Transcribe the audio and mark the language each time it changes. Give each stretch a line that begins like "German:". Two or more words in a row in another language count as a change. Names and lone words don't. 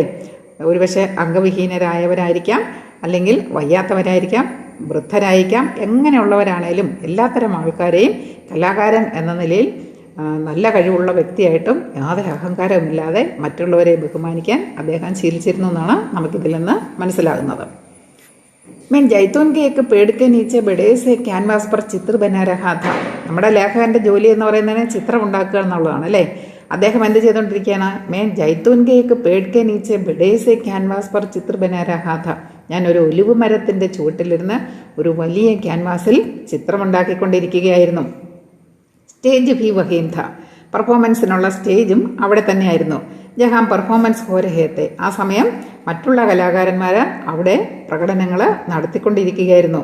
Malayalam: ഒരുപക്ഷെ അംഗവിഹീനരായവരായിരിക്കാം, അല്ലെങ്കിൽ വയ്യാത്തവരായിരിക്കാം, വൃദ്ധരായിരിക്കാം, എങ്ങനെയുള്ളവരാണേലും എല്ലാത്തരം ആൾക്കാരെയും കലാകാരൻ എന്ന നിലയിൽ നല്ല കഴിവുള്ള വ്യക്തിയായിട്ടും യാതൊരു അഹങ്കാരവുമില്ലാതെ മറ്റുള്ളവരെ ബഹുമാനിക്കാൻ അദ്ദേഹം ശീലിച്ചിരുന്നു എന്നാണ് നമുക്കിതിൽ നിന്ന് മനസ്സിലാകുന്നത്.
Hindi: मैं जैतून के एक पेड़ के नीचे बड़े से ക്യാൻവാസ് पर चित्र बना रहा था.
Malayalam: നമ്മുടെ ലേഖകൻ്റെ ജോലി എന്ന് പറയുന്നതിന് ചിത്രം ഉണ്ടാക്കുക എന്നുള്ളതാണ് അല്ലേ. അദ്ദേഹം എന്ത് ചെയ്തുകൊണ്ടിരിക്കുകയാണ്?
Hindi: मैं जैतून के एक पेड़ के नीचे बड़े से ക്യാൻവാസ് पर चित्र बना रहा था.
Malayalam: ഞാൻ ഒരു ഒലിവ് മരത്തിൻ്റെ ചുവട്ടിലിരുന്ന് ഒരു വലിയ ക്യാൻവാസിൽ ചിത്രമുണ്ടാക്കിക്കൊണ്ടിരിക്കുകയായിരുന്നു.
Hindi: स्टेज भी वहीं था.
Malayalam: പെർഫോമൻസിനുള്ള സ്റ്റേജും അവിടെ തന്നെയായിരുന്നു.
Hindi: जहाँ परफॉर्मेंस हो रहे थे.
Malayalam: ആ സമയം മറ്റുള്ള കലാകാരന്മാർ അവിടെ പ്രകടനങ്ങൾ നടത്തിക്കൊണ്ടിരിക്കുകയായിരുന്നു.